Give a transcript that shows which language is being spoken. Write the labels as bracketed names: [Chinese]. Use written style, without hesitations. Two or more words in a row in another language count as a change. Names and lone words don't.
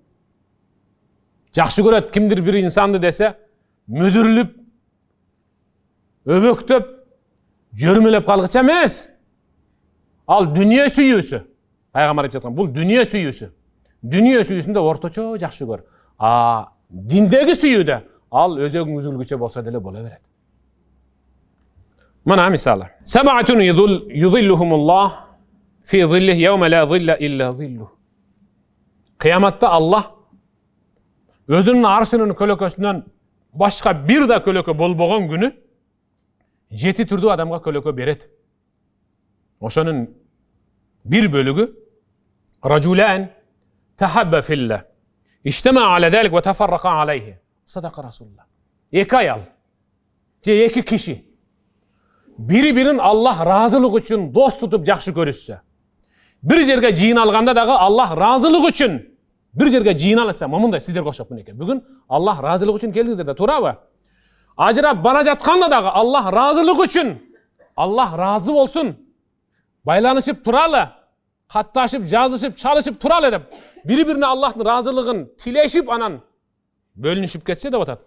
[Kyrgyz] Жакшы көрөт кимдир бир инсанды десе, мүдүрүлүп, өбөктөп, жөрмөлөп калгыча эмес. Ал дүнүйө сүйүүсү. Пайгамбар айтып жаткан, бул дүнүйө сүйүүсү. Дүнүйө сүйүүсүндө орточо жакшы көр. Диндеги сүйүүдө ал өзөгүң үзүлгүчө болсо деле боло берет. Мына мисалы. [Arabic] سبعة يظلهم الله في ظله يوم لا ظل إلا ظله. Кыяматта Аллах өзүнүн аршынын көлөкөсүнөн башка бир да көлөкө болбогон күнү 7 түрдүү адамга көлөкө берет. [Kyrgyz] Ошонун бир бөлүгү [Arabic] رجلان تحابا في الله اجتمعا على ذلك وتفرقا عليه. صدق رسول الله. [Kyrgyz] Эки аял же эки киши бири-бирин Аллах разылык үчүн дос тутуп жакшы көрүшсө, бир жерге жыйналганда дагы Аллах разылык үчүн бир жерге жыйналса, мындай сиздерге окшоп мынеке. Бүгүн Аллах разылык үчүн келдиңиздер да, туурабы? Ажырап бара жатканда дагы Аллах разылык үчүн, Аллах разы болсун, байланышып туралы, катташып, жазышып, чалышып туралы деп, бири-бирине Аллахтын разылыгын тилешип, анан бөлүнүшүп кетсе деп атат.